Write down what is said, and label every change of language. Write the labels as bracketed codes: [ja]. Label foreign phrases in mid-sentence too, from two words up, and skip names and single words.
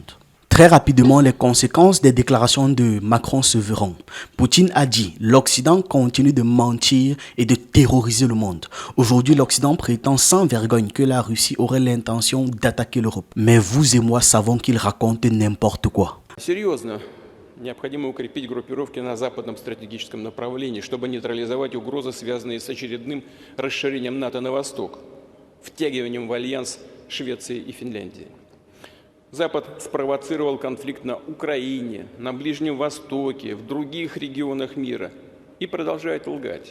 [fr] Très rapidement, les conséquences des déclarations de Macron se verront. Poutine a dit « L'Occident continue de mentir et de terroriser le monde. Aujourd'hui, l'Occident prétend sans vergogne que la Russie aurait l'intention d'attaquer l'Europe. Mais vous et moi savons qu'il raconte n'importe quoi. » [ru] Серьезно, необходимо укрепить группировки на западном стратегическом направлении, чтобы нейтрализовать угрозы, связанные с очередным расширением НАТО на восток, втягиванием в альянс Швеции и Финляндии. Запад спровоцировал конфликт на Украине, на Ближнем Востоке, в других регионах мира и продолжает лгать.